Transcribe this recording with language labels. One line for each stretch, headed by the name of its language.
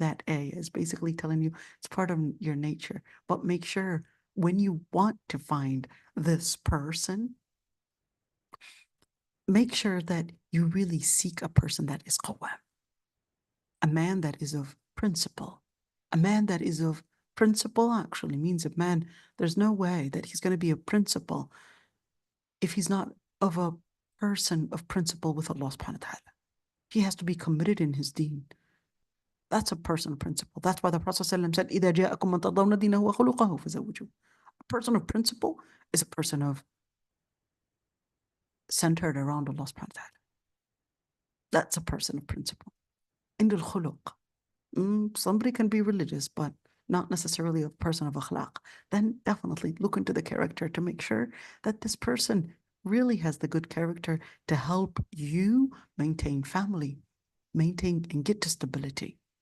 English: That ayah is basically telling you it's part of your nature. But make sure when you want to find this person, make sure that you really seek a person that is qawwam, a man that is of principle. A man that is of principle actually means a man, there's no way that he's going to be a principle if he's not of a person of principle with Allah subhanahu wa ta'ala. He has to be committed in his deen. That's a person of principle. That's why the Prophet ﷺ said,
Arabic: إِذَا جَاءَكُمْ مَنْ تَرْضَوْنَ دِينَهُ وَخُلُقَهُ فَزَوِّجُوهُ.
English: A person of principle is a person of centered around Allah subhanahu wa ta'ala. That's a person of principle. In the khuluq, somebody can be religious, but not necessarily a person of akhlaq. Then definitely look into the character to make sure that this person really has the good character to help you maintain family, maintain and get to stability.